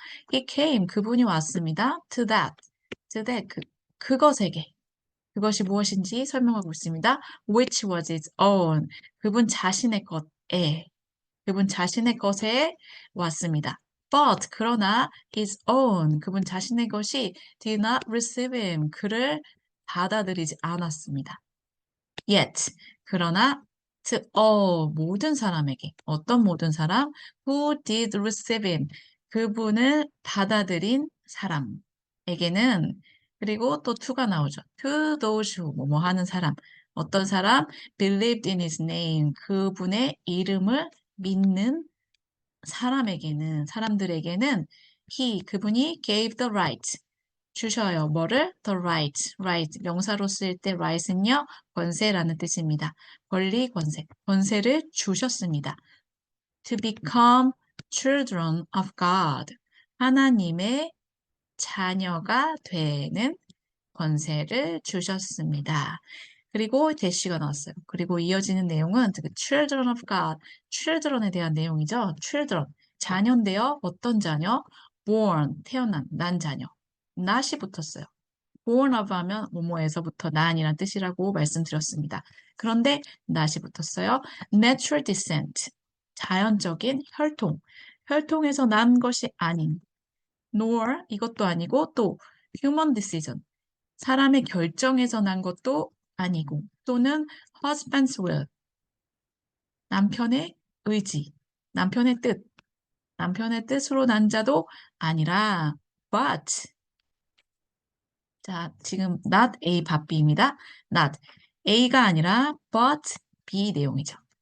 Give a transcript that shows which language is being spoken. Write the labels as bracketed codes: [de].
[en] He came, [ko] 그분이 왔습니다. [en] To that, [ko] 그것에게. 그것이 무엇인지 설명하고 있습니다. [en] Which was his own, [ko] 그분 자신의 것에 왔습니다. [en] But, 그러나 his own, 그분 자신의 것이 did not receive him, [ko] 그를 받아들이지 않았습니다. [en] Yet, [ko] 그러나 to all, 모든 사람에게, 어떤 모든 사람? [en] Who did receive him, [ko] 그분을 받아들인 사람에게는, 그리고 또 to가 나오죠. [en] To those who, [ko] 뭐뭐 하는 사람, 어떤 사람? [en] Believed in his name, [ko] 그분의 이름을 믿는 사람들에게는 그분이 [en] gave the right, 주셔요. [ko] 뭐를? [en] The right. [ko] 명사로 쓸 때 right은요, 권세라는 뜻입니다. 권리, 권세를 주셨습니다. [en] To become children of God. [ko] 하나님의 자녀가 되는 권세를 주셨습니다. 그리고 대시가 나왔어요. 그리고 이어지는 내용은 그 [en] children of God, [ko] children에 대한 내용이죠. children, 자녀인데요. 어떤 자녀? born, 난 자녀. not이 붙었어요. born of 하면 뭐뭐에서부터 난이란 뜻이라고 말씀드렸습니다. 그런데 not이 붙었어요. [en] natural descent, [ko] 자연적인 혈통에서 난 것이 아닌 nor, 이것도 아니고 또 [en] human decision, [ko] 사람의 결정에서 난 것도 아니고 또는 [en] husband's will, [ko] 남편의 의지, 남편의 뜻으로 난 자도 아니라 but 자, 지금 [en] not A, but B [ko] 입니다. not A가 아니라 but B 내용이죠.